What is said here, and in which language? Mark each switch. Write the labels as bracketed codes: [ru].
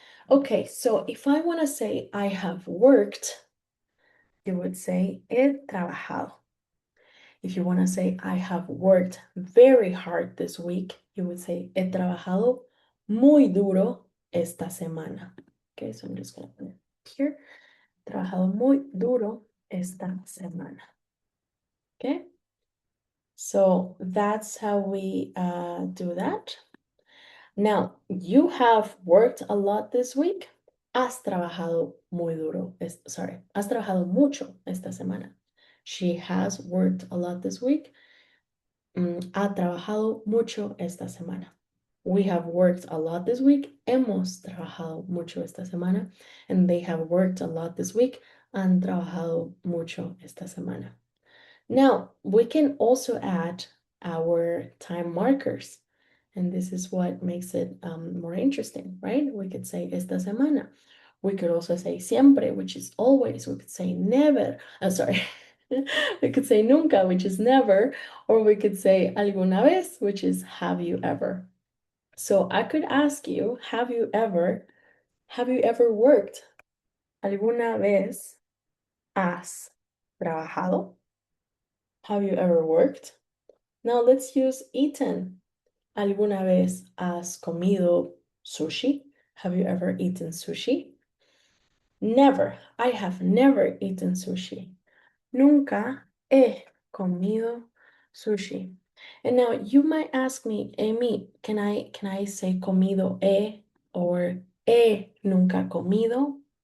[en] Okay, so if I want to say I have worked, you would say [es] he trabajado. [en] If you want to say I have worked very hard this week, you would say [es] he trabajado muy duro esta semana. [en] Okay, so I'm just going to put it here. [es] Trabajado muy duro esta semana. [en] Okay, so that's how we do that. Now, you have worked a lot this week. [es] Has trabajado muy duro. Has trabajado mucho esta semana. [en] She has worked a lot this week. [es] Ha trabajado mucho esta semana. [en] We have worked a lot this week. [es] Hemos trabajado mucho esta semana. [en] And they have worked a lot this week. [es] Han trabajado mucho esta semana. [en] Now, we can also add our time markers. And this is what makes it more interesting, right? We could say [es] esta semana. [en] We could also say siempre, which is always. We could say never. Oh, sorry. We could say nunca, which is never, or we could say [es] alguna vez, [en] which is have you ever. So I could ask you, have you ever worked? [es] ¿Alguna vez has trabajado? [en] Have you ever worked? Now let's use eaten. [es] ¿Alguna vez has comido sushi? [en] Have you ever eaten sushi? Never. I have never eaten sushi. [es] Nunca he comido sushi. [en] And now you might ask me, Amy, can I say [es] comido he [en] or [es] he nunca comido?